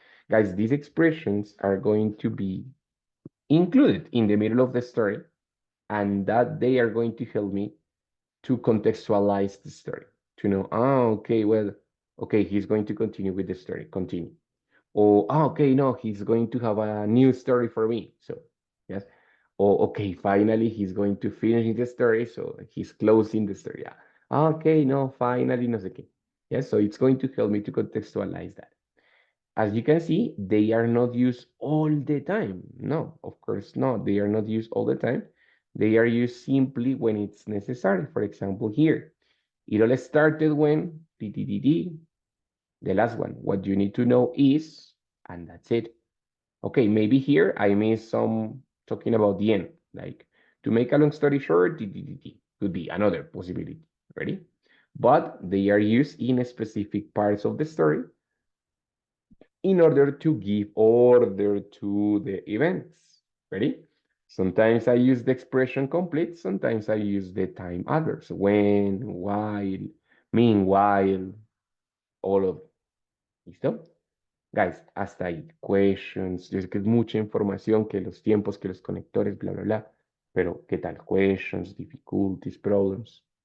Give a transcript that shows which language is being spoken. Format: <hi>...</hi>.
<en>Guys, these expressions are going to be included in the middle of the story, and that they are going to help me to contextualize the story, to know, oh, okay, well, okay, he's going to continue with the story, continue. Or, oh, okay, no, he's going to have a new story for me. So, yes. Or, okay, finally, he's going to finish the story. So he's closing the story. Yeah. Okay, no, finally,</en> <es>no sé qué.</es> <en>Yes, so it's going to help me to contextualize that. As you can see, they are not used all the time. No, of course not. They are not used all the time. They are used simply when it's necessary. For example, here, it all started when, the last one. What you need to know is, and that's it. Okay, maybe here I missed some talking about the end. Like, to make a long story short, could be another possibility. Ready? But they are used in specific parts of the story in order to give order to the events. Ready? Sometimes I use the expression complete, sometimes I use the time adverbs. When, while, meanwhile, all of them.</en> <es>¿Listo?</es> <en>Guys,</en> <es>hasta ahí.</es> <en>Questions.</en> <es>Yo sé que es mucha información, que los tiempos, que los conectores, bla, bla, bla. Pero, ¿qué tal?</es> <en>Questions, difficulties, problems.</en>